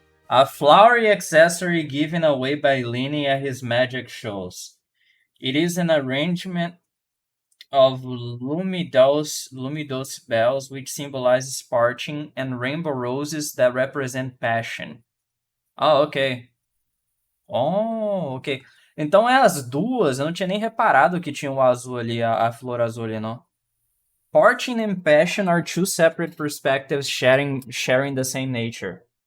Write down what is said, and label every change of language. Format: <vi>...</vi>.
<en>A flowery accessory given away by Lenny at his magic shows. It is an arrangement of luminous bells which symbolizes parting and rainbow roses that represent passion. Ah, ok. Oh, ok.</en> <pt>Então é as duas, eu não tinha nem reparado que tinha o azul ali, a flor azul ali, não.</pt> <en>Parting and passion are two separate perspectives sharing the same nature.</en>